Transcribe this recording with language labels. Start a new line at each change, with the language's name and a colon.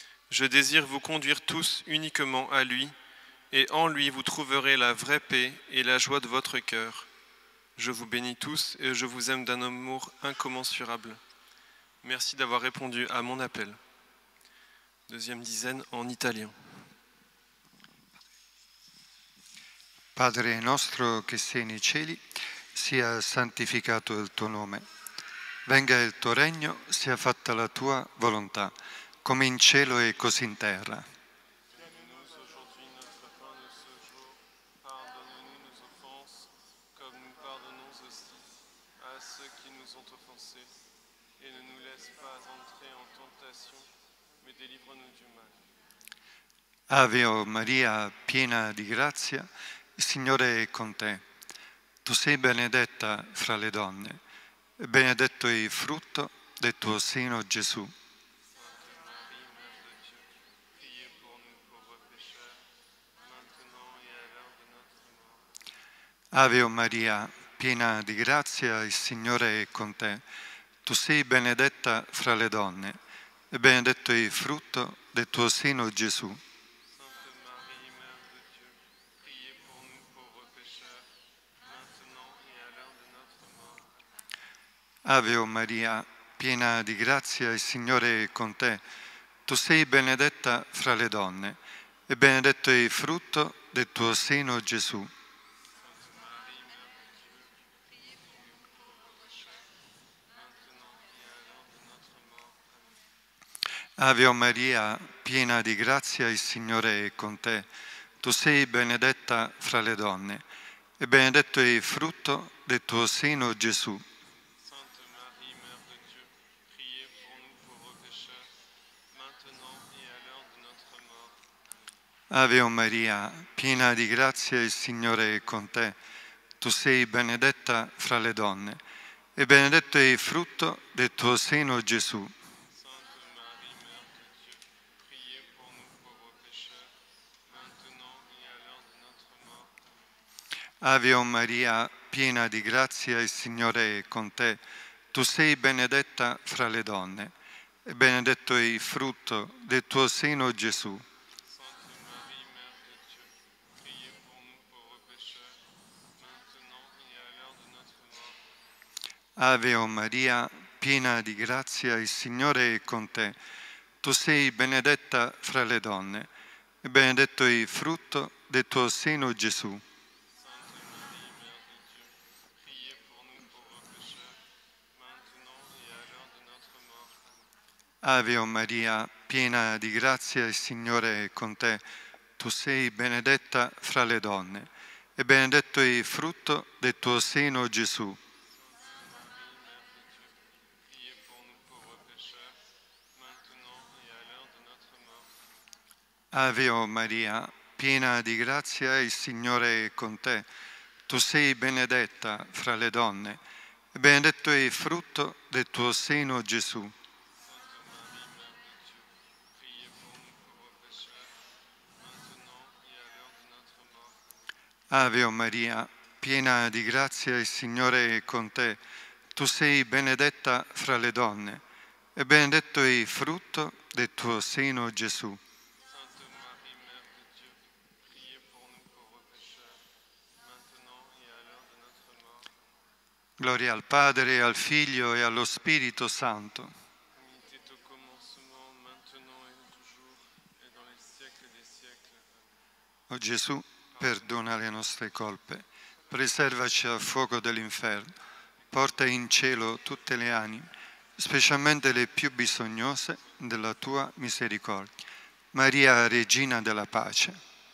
French: Je désire vous conduire tous uniquement à lui, et en lui vous trouverez la vraie paix et la joie de votre cœur. Je vous bénis tous et je vous aime d'un amour incommensurable. Merci d'avoir répondu à mon appel. Deuxième dizaine en italien.
Italian: Padre nostro che sei nei cieli, sia santificato il tuo nome. Venga il tuo regno, sia fatta la tua volontà, come in cielo e così in terra.
French: Donne-nous aujourd'hui notre pain de ce jour. Pardonne-nous nos offenses, comme nous pardonnons aussi à ceux qui nous ont offensés. Et ne nous laisse pas entrer en tentation, mais délivre-nous du mal.
Italian: Ave Maria, piena di grazia, il Signore è con te. Tu sei benedetta fra le donne, e benedetto è il frutto del tuo seno, Gesù.
French: Sainte Marie, Mère de Dieu, priez pour nous pauvres pécheurs, maintenant et à l'heure de notre mort.
Italian: Ave Maria, piena di grazia, il Signore è con te. Tu sei benedetta fra le donne, e benedetto è il frutto del tuo seno, Gesù.
French: Sainte Marie, Mère de Dieu, priez pour nous pauvres pécheurs, maintenant et à l'heure de notre mort.
Italian: Ave Maria, piena di grazia, il Signore è con te. Tu sei benedetta fra le donne, e benedetto è il frutto del tuo seno, Gesù.
French: Sainte Marie, Mère de Dieu, priez pour nous pauvres pécheurs, maintenant et à l'heure de notre mort. Amen.
Italian: Ave Maria, piena di grazia, il Signore è con te. Tu sei benedetta fra le donne, e benedetto è il frutto del tuo seno, Gesù.
French: Sainte Marie, Mère de Dieu, priez pour nous pauvres pécheurs, maintenant et à l'heure de notre mort. Amen.
Italian: Ave Maria, piena di grazia, il Signore è con te. Tu sei benedetta fra le donne, e benedetto è il frutto del tuo seno, Gesù.
French: Sainte Marie, Mère de Dieu, priez pour nous pauvres pécheurs, maintenant et à l'heure de notre mort. Amen.
Italian: Ave Maria, piena di grazia, il Signore è con te. Tu sei benedetta fra le donne, e benedetto è il frutto del tuo seno, Gesù.
French: Sainte Marie, Mère de Dieu, priez pour nous pauvres pécheurs, maintenant et à l'heure de notre mort.
Italian: Ave Maria, piena di grazia, il Signore è con te. Tu sei benedetta fra le donne, e benedetto è il frutto del tuo seno, Gesù.
French: Sainte Marie, Mère de Dieu, priez pour nous pauvres pécheurs, maintenant et à l'heure de notre mort. Amen.
Italian: Ave Maria, piena di grazia, il Signore è con te. Tu sei benedetta fra le donne, e benedetto è il frutto del tuo seno, Gesù.
French: Priez pour nous pauvres pécheurs, maintenant et à l'heure de notre mort.
Italian: Ave Maria, piena di grazia, il Signore è con te. Tu sei benedetta fra le donne, e benedetto è il frutto del tuo seno, Gesù.
French: Sainte Marie, Mère de Dieu, priez pour nous pauvres pécheurs, maintenant et à l'heure de notre mort.
Italian: Ave Maria, piena di grazia, il Signore è con te. Tu sei benedetta fra le donne, e benedetto è il frutto del tuo seno, Gesù.
French: Sainte Marie, Mère de Dieu, priez pour nous pauvres pécheurs, maintenant et à l'heure de notre mort.
Italian: Gloria al Padre, al Figlio e allo Spirito Santo.
French: Comme il était au commencement, maintenant et toujours, et dans les siècles des siècles. Amen.
Italian: O Gesù, perdona le nostre colpe, preservaci dal fuoco dell'inferno, porta in cielo tutte le anime, specialmente le più bisognose della tua misericordia. Maria, Regina della Pace.